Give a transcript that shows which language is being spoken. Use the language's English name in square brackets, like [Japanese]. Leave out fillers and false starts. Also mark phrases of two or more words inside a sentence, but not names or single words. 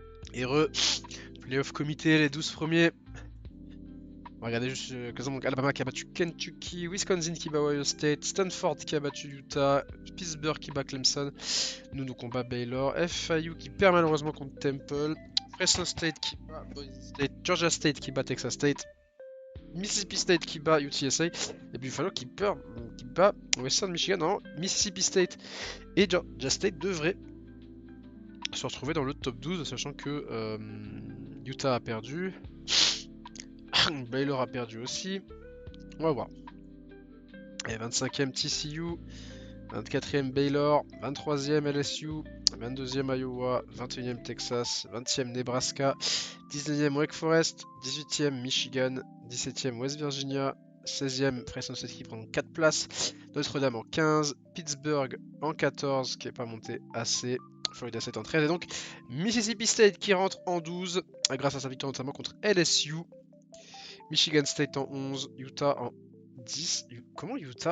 [French] Et playoff comité, les 12 premiers. On va regarder juste donc Alabama qui a battu Kentucky, Wisconsin qui bat Ohio State, Stanford qui a battu Utah, Pittsburgh qui bat Clemson, nous combat Baylor, FIU qui perd malheureusement contre Temple, Fresno State qui bat Boise State, Georgia State qui bat Texas State, Mississippi State qui bat UTSA, et Buffalo qui bat Western Michigan. Non, Mississippi State et Georgia State devraient se retrouver dans le top 12, sachant que Utah a perdu, Baylor a perdu aussi. On va voir. Et 25e TCU, 24e Baylor, 23e LSU, 22e Iowa, 21e Texas, 20e Nebraska, 19e Wake Forest, 18e Michigan, 17e West Virginia, 16e Fresno State qui prend 4 places, Notre-Dame en 15, Pittsburgh en 14 qui n'est pas monté assez, Florida State en 13 et donc Mississippi State qui rentre en 12 grâce à sa victoire notamment contre LSU, Michigan State en 11, Utah en 10. Comment Utah?